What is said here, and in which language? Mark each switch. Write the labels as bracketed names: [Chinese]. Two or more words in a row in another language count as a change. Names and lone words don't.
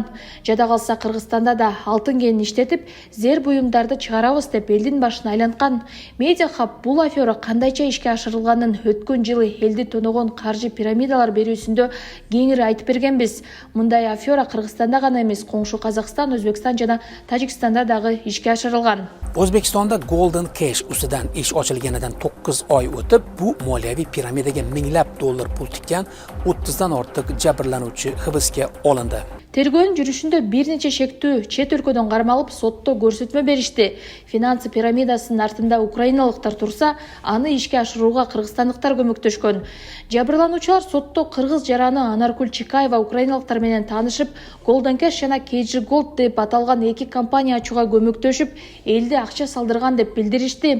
[Kyrgyz] Жада калса Кыргызстанда да алтын кенин иштетип, зер буюмдарды чыгарабыз деп элдин башын айланткан. Медиа хаб бул афера кандайча ишке ашырылганын өткөн жылы элди тоногон каржы пирамидалар берүүсүндө кеңири айтып бергенбиз. Мындай афера Кыргызстанда гана эмес, коңшу Казакстан, Өзбекстан жана Тажикстанда дагы ишке ашырылган. [Uzbek] O'zbekistonda Golden Cash ustidan ish ochilganidan 9 oy o'tib, bu moliyaviy piramidaga minglab dollar pul tikkan 30 dan ortiq jabrlanuvchi hibsga olindi. [Kyrgyz] Тергөөнүн жүрүшүндө бир нече шектүү чет өлкөдөн кармалып сотто көрсөтмө беришти. Финансы пирамидасынын артында украиналыктар турса, аны ишке ашырууга кыргызстандыктар көмөктөшкөн. Жабырлануучулар сотто кыргыз жараны Анаркүл Чикаева украиналыктар менен таанышып, Golden Cash жана KG Gold деп аталган эки компания ачууга көмөктөшүп, элди акча салдырган деп билдиришти.